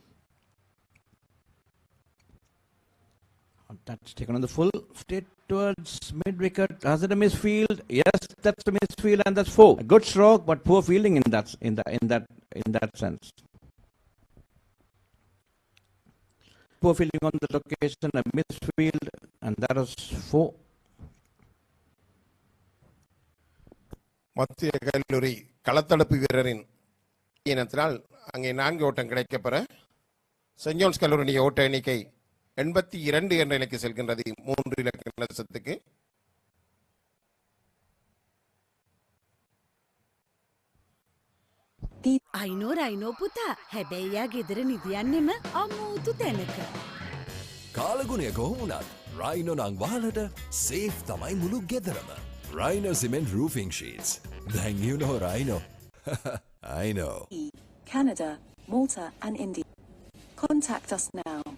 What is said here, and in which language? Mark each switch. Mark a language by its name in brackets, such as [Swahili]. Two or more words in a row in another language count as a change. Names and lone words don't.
[English] That's taken on the full, straight towards mid-wicket. Has it a misfield? Yes, that's a misfield, and that's 4. A good stroke, but poor fielding in that sense. Poor fielding on the location, a misfield, and that was 4. [Tamil] மத்திய கல்லூரி களத்தடுப்பு வீரரின் இனத்தினால் அங்கே 4 ஓட்டம் கிடைக்கப்பெற சென்ட் ஜான்ஸ் கல்லூரி ஓட்ட எண்ணிக்கை 82 என்ற நிலைக்கு செல்கின்றது 3 இலக்க நஷ்டத்துக்கு. [Sinhala] අයිනෝ පුතා හැබැයි යා ගෙදර නිදියන්නෙම අමුතු තැනක. කාලගුණය කොහොමුණත් රයිනෝ නං වහලට සේෆ් තමයි මුළු ගෙදරම. [English] Rhino Cement Roofing Sheets. Then you know Rhino. I know. Canada, Malta and India. Contact us now.